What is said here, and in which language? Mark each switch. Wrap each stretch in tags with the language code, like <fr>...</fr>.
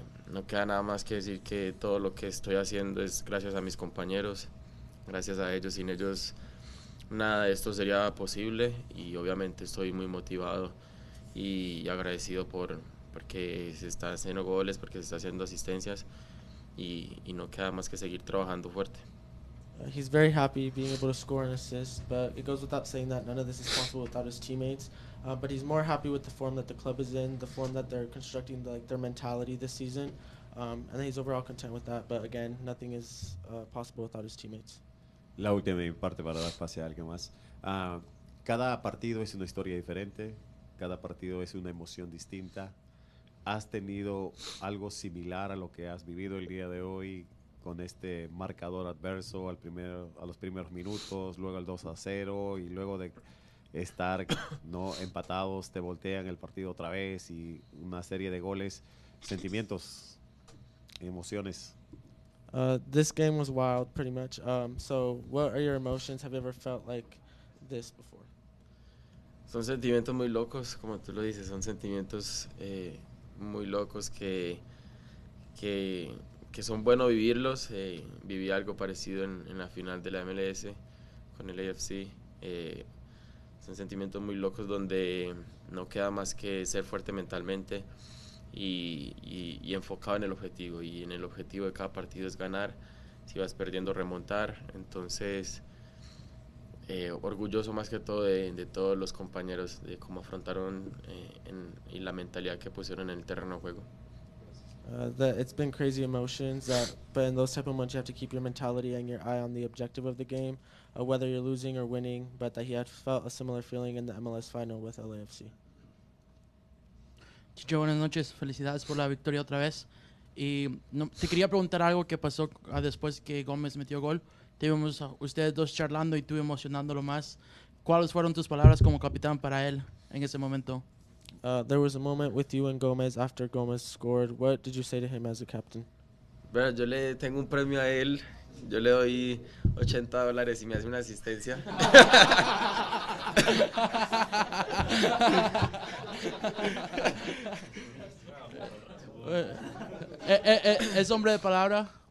<es>No queda nada más que decir que todo lo que estoy haciendo es gracias a mis compañeros, gracias a ellos. Sin ellos nada de esto sería posible, y obviamente estoy muy motivado y agradecido porque se está haciendo goles, porque se está haciendo asistencias, y no queda más que seguir trabajando fuerte.</es> <en>He's very happy being able to score and assist, but it goes without saying that none of this is possible without his teammates. But he's more happy with the form that the club is in, the form that they're constructing, their mentality this season, and he's overall content with that. But again, nothing is possible without his teammates.</en> <es>La última parte para dar pase a alguien más. Cada partido es una historia diferente, cada partido es una emoción distinta. ¿Has tenido algo similar a lo que has vivido el día de hoy con este marcador adverso a los primeros minutos, luego el 2-0 y luego de estar no empatados, te voltean el partido otra vez y una serie de goles, sentimientos, emociones?</es> <en>This game was wild, pretty much. So what are your emotions? Have you ever felt like this before?</en> <es>Son sentimientos muy locos, como tú lo dices, son sentimientos muy locos que son buenos vivirlos. Viví algo parecido en la final de la MLS con el AFC. Son sentimientos muy locos donde no queda más que ser fuerte mentalmente y enfocado en el objetivo. Y en el objetivo de cada partido es ganar. Si vas perdiendo, remontar. Entonces, orgulloso más que todo de todos los compañeros, de cómo afrontaron y la mentalidad que pusieron en el terreno de juego.</es> <en>It's been crazy emotions, but in those type of moments you have to keep your mentality and your eye on the objective of the game, whether you're losing or winning, but that he had felt a similar feeling in the MLS final with LAFC.</en> <es>Chicho, buenas noches, felicidades por la victoria otra vez. Y te quería preguntar algo que pasó después que Gómez metió gol. Tuvimos a ustedes dos charlando y tú emocionándolo más. ¿Cuáles fueron tus palabras como capitán para él en ese momento?</es> <en>There was a moment with you and Gomez after Gomez scored. What did you say to him as a captain?</en> <es>Bueno, yo le tengo un premio a él. Yo le doy $80 y me hace una asistencia. ¿Es hombre de palabra?</es>